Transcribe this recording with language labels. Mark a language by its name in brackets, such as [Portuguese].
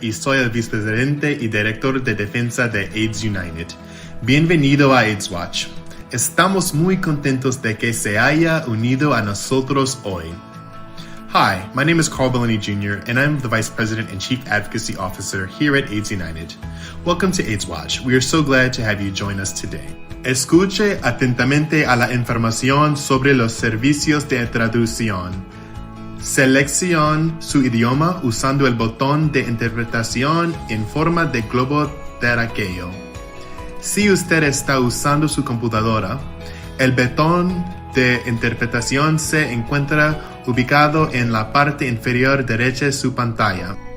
[Spanish] y soy el vicepresidente y director de defensa de AIDS United. Bienvenido a AIDSWatch. Estamos muy contentos de que se haya unido a nosotros hoy. [English] Hi, my name is Carballoni Jr. and I'm the Vice President and Chief Advocacy Officer here at AIDS United. Welcome to AIDSWatch. We are so glad to have you join us today. [Spanish] Escuche atentamente a la información sobre los servicios de traducción. Seleccione su idioma usando el botón de interpretación en forma de globo terráqueo. Si usted está usando su computadora, el botón de interpretación se encuentra ubicado en la parte inferior derecha de su pantalla.